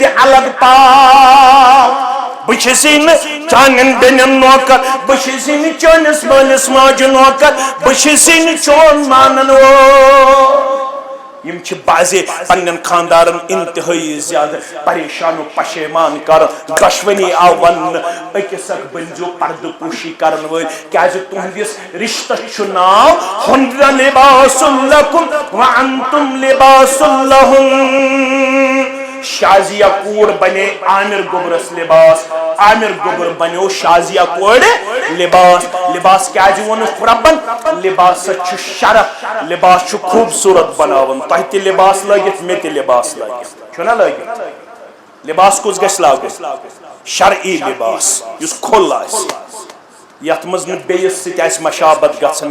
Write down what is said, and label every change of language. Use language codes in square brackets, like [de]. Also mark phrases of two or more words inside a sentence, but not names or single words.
[ks] دِ الگ پاو بہٕ چھُسے نہٕ چانٮ۪ن بیٚنٮ۪ن نوکر بہٕ چھُسے نہٕ چٲنِس مٲلِس ماجہِ نوکر بہٕ چھُسے نہٕ چون مانن وول یم چھِ بازے پننٮ۪ن خاندارن انتہٲیی زیادٕ پریشان و پشیمان کران دۄشوٕنی آو وننہٕ أکِس اکھ بٔنزیو پردٕ پوٗشی کرن وٲلۍ کیٛازِ تُہنٛدِس رشتس چھُ ناو [ar] ہُنَّ لِباسٌ لَکُمْ وَأَنْتُمْ لِباسٌ [ks] لَهُنَّ شازیہ کوٗر بنے عامر گوٚبرس لباس عامر گوٚبُر بنیو شازیہ کورِ لباس لباس کیٛازِ ووٚنُکھ رۄبن لباسس چھُ شرف لباس چھُ خوٗبصوٗرت بناوُن تۄہہِ تہِ لباس لٲگِتھ مےٚ تہِ لباس لٲگِتھ چھُنہ لٲگِتھ لباس کُس گژھِ لاگُن شرعی لباس یُس کھُل آسہِ یتھ منٛز نہٕ بیٚیِس سۭتۍ آسہِ مشابت گژھان